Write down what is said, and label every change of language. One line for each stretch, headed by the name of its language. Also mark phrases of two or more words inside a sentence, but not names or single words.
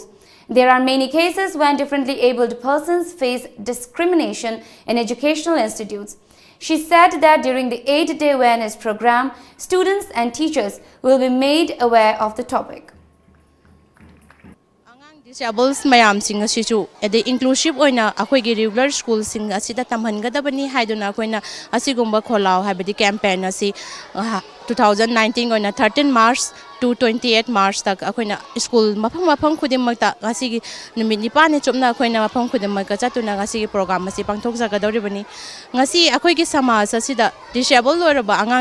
English: There are many cases when differently abled persons face discrimination in educational institutes. She said that during the 8-day awareness program, students and teachers will be made aware of the topic.
Manipuri: Disables mayam sing asichu edi inclusive oina akhoi gi
English: regular school
Manipuri: sing asida tamhangadabani haiduna akoina asigumba kholao habedi campaign asi 2019 oina 13 March to 28 March tak akoina school mafang khudimakta asigi numit nipane chopna akoina mafang khudimakka chatuna asigi program asi pangthok jagadoribani ngasi akhoi gi samaj asida disabled oiraba angang